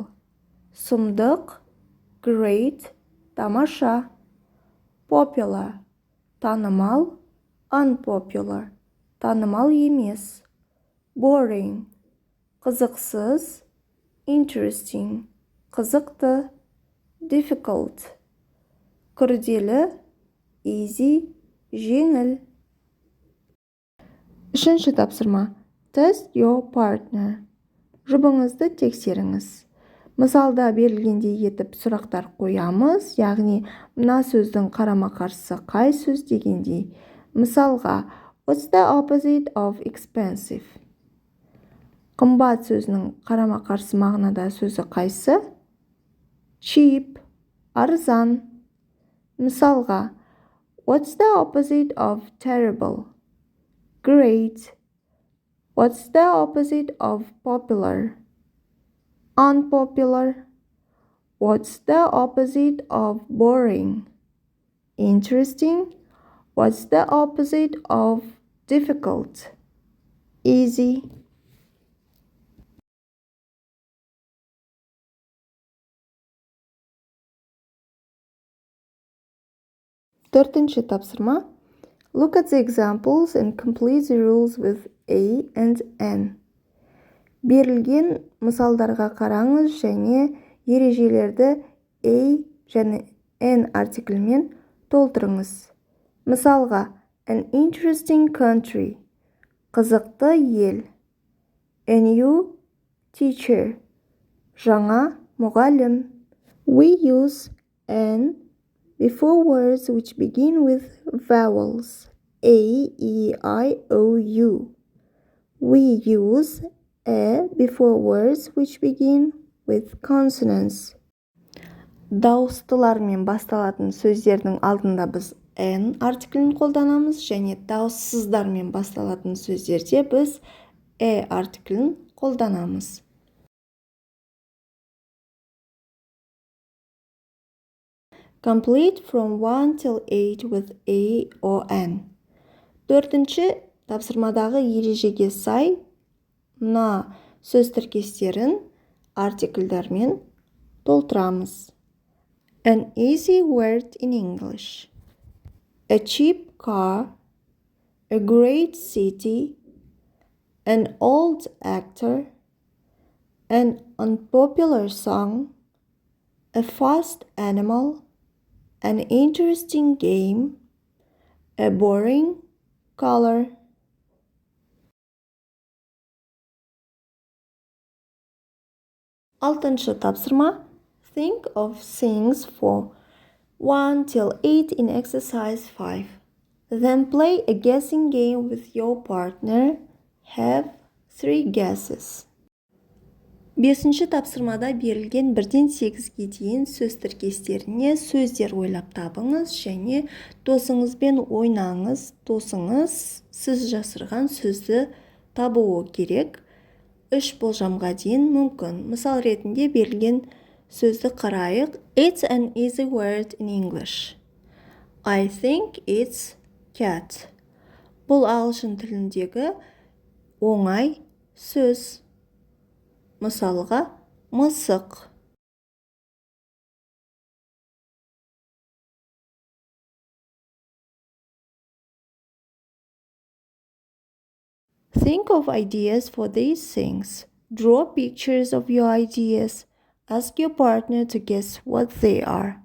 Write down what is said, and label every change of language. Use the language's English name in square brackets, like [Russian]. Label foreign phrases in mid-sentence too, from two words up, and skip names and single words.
[Kazakh] – сұмдық, great – тамаша, popular – танымал, unpopular – танымал емес, boring – қызықсыз, interesting – қызықты, difficult – күрделі, easy – жеңіл. Үшінші тапсырма. [English] Test your partner. [Kazakh] Жұбыңызды тексеріңіз. Мысалда берілгендей етіп сұрақтар қоямыз, яғни мына сөздің қарама-қарсысы қай сөз дегендей. Мысалға, [English] what's the opposite of expensive? [Kazakh] Қымбат сөзінің қарама-қарсы мағынада сөзі қайсы? [English] Cheap, арзан. [Kazakh] Мысалға, [English] what's the opposite of terrible? Great. What's the opposite of popular? Unpopular. What's the opposite of boring? Interesting. What's the opposite of difficult? Easy. [Kazakh] Төртінші тапсырма. [English] Look at the examples and complete the rules with A and N. [Kazakh] Берілген мысалдарға қараңыз және ережелерді A және N артиклімен толтырыңыз. Мысалға, [English] an interesting country, [Kazakh] қызықты ел. [English] A new teacher, [Kazakh] жаңа мұғалім. [English] We use N before words which begin with vowels. A, E, I, O, U. We use A before words which begin with consonants. [Kazakh] Дауыстылармен басталатын сөздердің алдында біз N артиклін қолданамыз және дауыссыздармен басталатын сөздерде біз E артиклін қолданамыз. [English] Complete from 1 till 8 with A or N. [Kazakh] Төртінші тапсырмадағы ережеге сай мына сөз тіркестерін артикльдармен толтырамыз. [English] An easy word in English. A cheap car. A great city. An old actor. An unpopular song. A fast animal. An interesting game. A boring color. [Kazakh] Алтыншы тапсырма. [English] Think of things for 1 till 8 in exercise 5. Then play a guessing game with your partner. Have 3 guesses. [Kazakh] Бесінші тапсырмада берілген 1-ден 8-ге дейін сөз тіркестеріне сөздер ойлап табыңыз және досыңызбен ойнаңыз. Досыңыз сіз жасырған сөзді табуы керек. 3 болжамға дейін мүмкін. Мысал ретінде берілген сөзді қарайық. [English] It's an easy word in English. I think it's cat. [Kazakh] Бұл ағылшын тіліндегі оңай сөз. Мысалға, мысық. [English] Think of ideas for these things. Draw pictures of your ideas. Ask your partner to guess what they are.